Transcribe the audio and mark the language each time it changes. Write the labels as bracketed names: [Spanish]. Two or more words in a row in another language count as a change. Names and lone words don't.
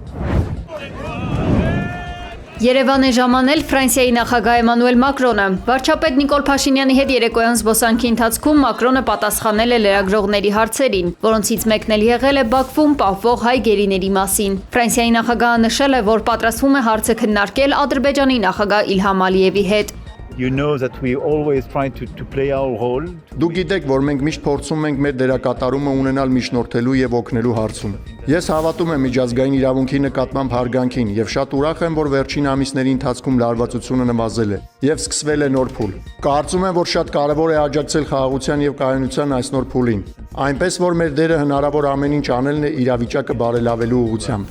[Armenian] Երևան է ժամանել Ֆրանսիայի նախագահ Էմանուել Մակրոնը։ Վարչապետ Նիկոլ Փաշինյանի հետ երեկոյան զբոսանքի ընթացքում Մակրոնը պատասխանել է լրագրողների հարցերին, որոնցից մեկն էլ եղել է Բաքվում պահվող հայ գերիների մասին։ Ֆրանսիայի նախագահը նշել է, որ պատրաստվում է հարցը քննարկել Ադրբեջանի նախագահ Իլհամ Ալիևի հետ։ [English] You know that we always try to play our role. [Armenian] Դուք գիտեք, որ մենք միշտ փորձում ենք մեր դերակատարումը ունենալ միջնորդելու եւ օգնելու հարցում։ Ես հավատում եմ միջազգային իրավունքի նկատմամբ հարգանքին եւ շատ ուրախ եմ, որ վերջին ամիսների ընթացքում լարվածությունը նվազել է եւ սկսվել է նոր փուլ։ Կարծում եմ, որ շատ կարեւոր է աջակցել խաղաղության եւ կայունության այս նոր փուլին, այնպես որ մեր դերը հնարավոր ամեն ինչ անելն է իրավիճակը բարելավելու ուղղությամբ։